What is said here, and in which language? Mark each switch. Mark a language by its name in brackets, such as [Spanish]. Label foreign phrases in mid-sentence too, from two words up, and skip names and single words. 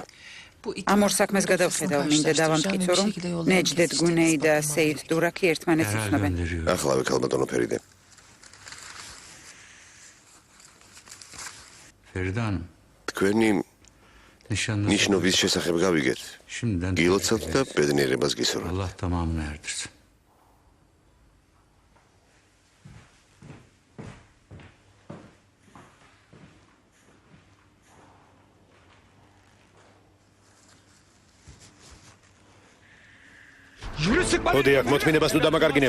[Georgian] ამ ორ საქმეს გადავხედავ, მინდა დავამტკიცო, რომ ნეჯდეთ გუნეი და სეით დურაქი ერთმანეთს იცნობენ. ახლა ვიქალ ბატონო ფერიდე. [Turkish] Feridan, [Georgian] თქვენი ნიშნობის შესახებ გავიგეთ. გილოცავთ და ბედნიერებას გისურვებთ. [Turkish] Allah tamamını erdirsin. [Georgian] მოდი აქ მოთმინებას ნუ დამაკარგინებ.